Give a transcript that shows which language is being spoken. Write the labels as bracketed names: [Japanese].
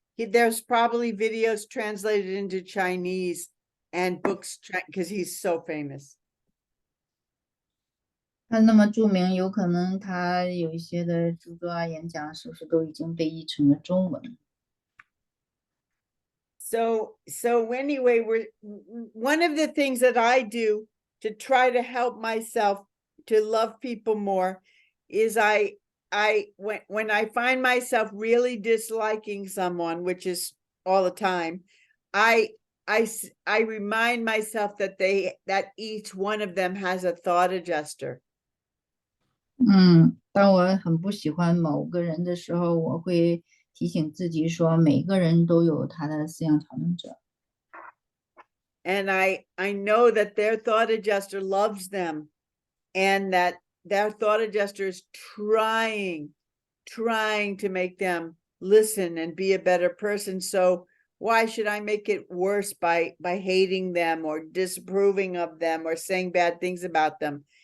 [English] There's probably videos translated into Chinese and books because he's so famous. [Chinese] 他那么著名，有可能他有一些的著作啊、演讲，是不是都已经被译成了中文？ [English] So anyway, one of the things that I do to try to help myself to love people more is when I find myself really disliking someone, which is all the time, I remind myself that each one of them has a thought adjuster. [Chinese] 当我很不喜欢某个人的时候，我会提醒自己说，每个人都有他的思想调整者。 [English] And I know that their thought adjuster loves them, and that their thought adjuster is trying to make them listen and be a better person. So why should I make it worse by hating them or disapproving of them or saying bad things about them?